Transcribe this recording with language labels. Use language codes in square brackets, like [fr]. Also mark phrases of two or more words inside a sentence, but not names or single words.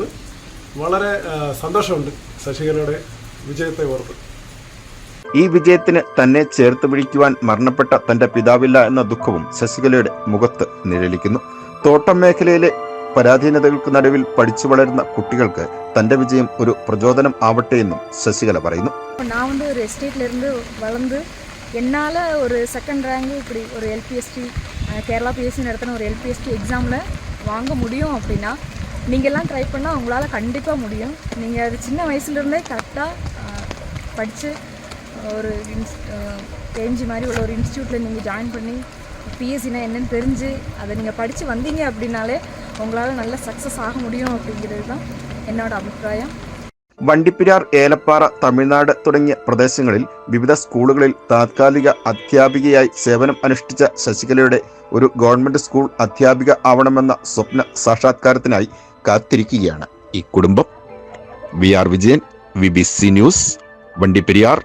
[ml] വളരെ സന്തോഷമുണ്ട് ശശികലയുടെ വിജയത്തെ ഓർത്ത്. ഈ വിജയത്തിന് തന്നെ ചേർത്ത് പിടിക്കുവാൻ മരണപ്പെട്ട തന്റെ പിതാവില്ല എന്ന ദുഃഖവും ശശികലയുടെ മുഖത്ത് നിഴലിക്കുന്നു. തോട്ടം മേഖലയിലെ പരാധീനതകൾക്ക് നടുവിൽ പഠിച്ചു വളരുന്ന കുട്ടികൾക്ക് തന്റെ വിജയം ഒരു പ്രചോദനം ആവട്ടെ എന്നും ശശികല പറയുന്നു. [ta] நான் ஒரு எஸ்டேட்லேருந்து வளர்ந்து என்னால் ஒரு 2nd ரேங்கு இப்படி ஒரு LPST கேரளா PSC நடத்தின ஒரு LPST எக்ஸாமில் வாங்க முடியும் அப்படின்னா நீங்கள்லாம் ட்ரை பண்ணால் உங்களால் கண்டிப்பாக முடியும். நீங்கள் அது சின்ன வயசுலேருந்தே கரெக்டாக படித்து ஒரு KMG மாதிரி உள்ள ஒரு இன்ஸ்டியூட்டில் நீங்கள் ஜாயின் பண்ணி PSCனா என்னன்னு தெரிஞ்சு அதை நீங்கள் படித்து வந்தீங்க அப்படின்னாலே உங்களால் நல்ல சக்ஸஸ் ஆக முடியும் அப்படிங்கிறது தான் என்னோட அபிப்பிராயம். [ml] വണ്ടിപ്പെരിയാർ, ഏലപ്പാറ, തമിഴ്നാട് തുടങ്ങിയ പ്രദേശങ്ങളിൽ വിവിധ സ്കൂളുകളിൽ താത്കാലിക അധ്യാപികയായി സേവനം അനുഷ്ഠിച്ച ശശികലയുടെ ഒരു ഗവൺമെന്റ് സ്കൂൾ അധ്യാപിക ആവണമെന്ന സ്വപ്ന സാക്ഷാത്കാരത്തിനായി കാത്തിരിക്കുകയാണ് ഈ കുടുംബം. VR വിജയൻ, BBC ന്യൂസ്, വണ്ടിപ്പെരിയാർ.